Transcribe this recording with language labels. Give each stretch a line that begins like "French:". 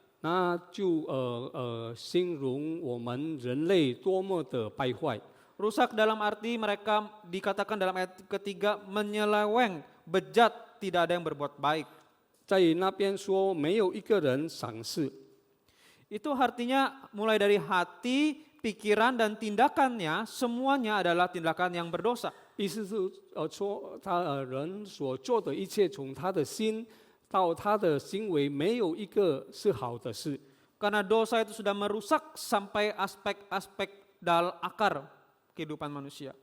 Chinese: 那就形容我们人类多么的败坏。
Indonesian: Rusak dalam arti mereka dikatakan dalam ayat ketiga menyeleweng, bejat, tidak ada yang berbuat baik.
Chinese: 在那边说没有一个人赏识，
Indonesian: Itu artinya mulai dari hati pikiran, dan tindakannya semuanya adalah tindakan yang berdosa.
Chinese: 意思是说人所做的一切，从他的心到他的行为，没有一个是好的事。
Indonesian: Karena dosa itu sudah merusak sampai aspek-aspek akar kehidupan manusia.